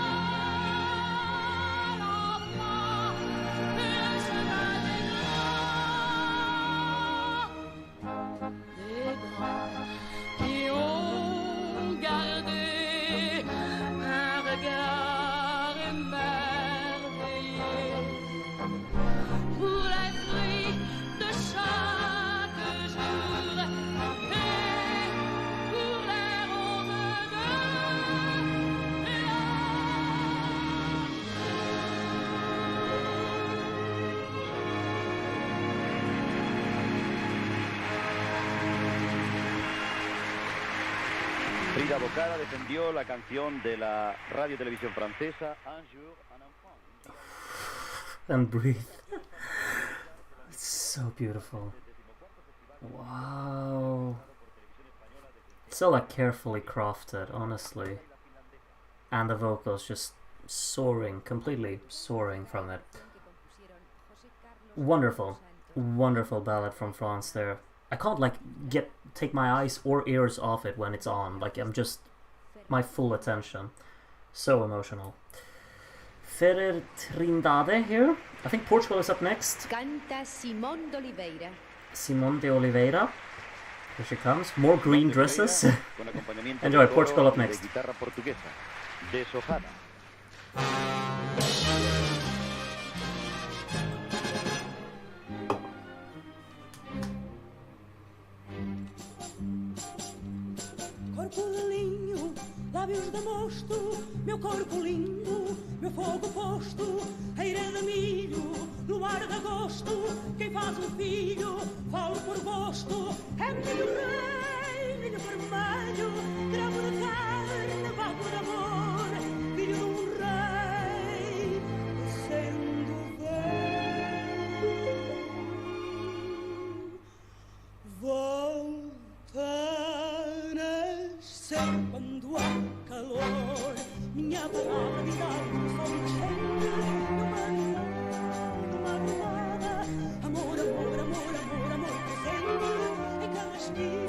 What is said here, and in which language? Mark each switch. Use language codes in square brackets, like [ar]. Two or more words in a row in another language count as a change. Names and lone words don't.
[fr] l'enfant et le chemin des grands qui ont gardé un regard émerveillé pour les fruits de chaque jour et pour les roses de [es] Frida Boccara defendió la canción de la radio-televisión francesa Un jour un enfant. [en] And breathe. It's so beautiful. Wow. So like carefully crafted, honestly. And the vocals just soaring, completely soaring from it. Wonderful. Wonderful ballad from France there. I can't like take my eyes or ears off it when it's on. Like I'm just my full attention. So emotional. Ferrer Trindade here. I think Portugal is up next. [es] Canta Simón de Oliveira. [en] Simón de Oliveira. Here she comes. More green dresses. [es] Con acompañamiento [en] Enjoy, [es] de [en] Portugal up [es] coro y [en] next. [es] de guitarra portuguesa, deshojada. [pt] Corpo de linho, lábios de mosto, meu corpo lindo, meu fogo posto, eira de milho, luar de agosto, quem faz um filho, falo por gosto, é menino rei, menino vermelho, gravo de carne, vago de amor, filho de um rei, sendo bem, volta a nascer quando há calor, minha palavra de dar um sol quente, numa madrugada, amor, amor, amor, amor, amor presente, em cada esquina.